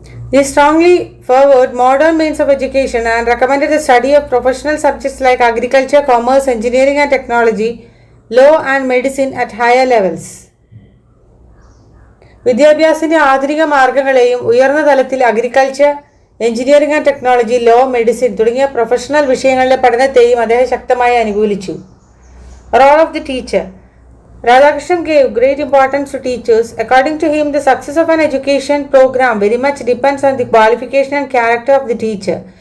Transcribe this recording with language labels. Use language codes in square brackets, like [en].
[en] They strongly favored modern means of education and recommended the study of professional subjects like agriculture, commerce, engineering and technology, law and medicine at higher levels. [ml] വിദ്യാഭ്യാസത്തിന്റെ ആധുനിക മാർഗങ്ങളെയും ഉയർന്ന തലത്തിൽ agriculture, engineering and technology, law, medicine തുടങ്ങിയ professional വിഷയങ്ങളുടെ പഠനത്തെയും അദ്ദേഹം ശക്തമായി അനുകൂലിച്ചു. [en] Role of the teacher. Radhakrishnan gave great importance to teachers. According to him, the success of an education program very much depends on the qualification and character of the teacher.